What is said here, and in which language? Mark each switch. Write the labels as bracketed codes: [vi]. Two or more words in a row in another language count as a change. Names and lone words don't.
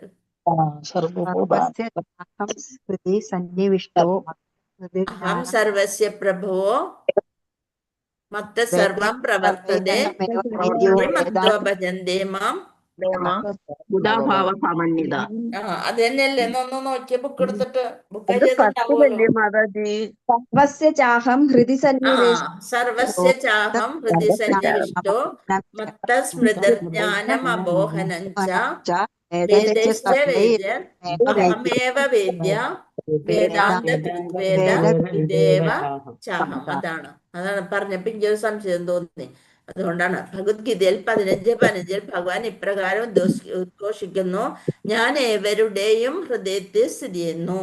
[sa] അഹം സർവസ്യ പ്രഭവോ മത്ത സർവം പ്രവർത്തതേ മത്വാ ഭജന്തേ മാം. [ml] അത് തന്നെയല്ലേ? ഒന്ന് നോക്കിയ ബുക്ക് എടുത്തിട്ട് ബുക്ക് [sa] സർവസ്യ ചാഹം ഹൃദി സന്നിവിഷ്ടോ മത്ത സ്മൃതിർജ്ഞാനം അബോഹനം ച വേദശ്ച വേദ്യൻ അഹമേവ വേദ്യ വേദാന്ത വേദ വിദേവ ചാഹം. [ml] അതാണ് പറഞ്ഞപ്പോ എനിക്കൊരു സംശയം തോന്നി. അതുകൊണ്ടാണ് ഭഗവത്ഗീതയിൽ 15:15 ഭഗവാൻ ഇപ്രകാരം ഉദ്ഘോഷിക്കുന്നു: ഞാൻ ഏവരുടെയും ഹൃദയത്തിൽ സ്ഥിതി ചെയ്യുന്നു.